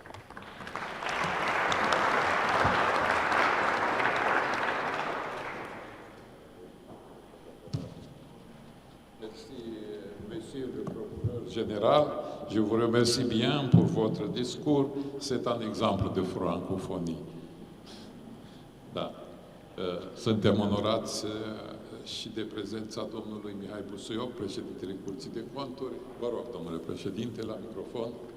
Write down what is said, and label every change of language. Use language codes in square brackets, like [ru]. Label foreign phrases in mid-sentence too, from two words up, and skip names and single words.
[fr] Merci, Monsieur le procureur général. Je vous remercie bien pour votre discours. C'est un exemple de francophonie. [ro] Da. Suntem onorați și de prezența domnului Mihai Busuioc, președintele Curții de Conturi. Vă rog, domnule președinte, la microfon.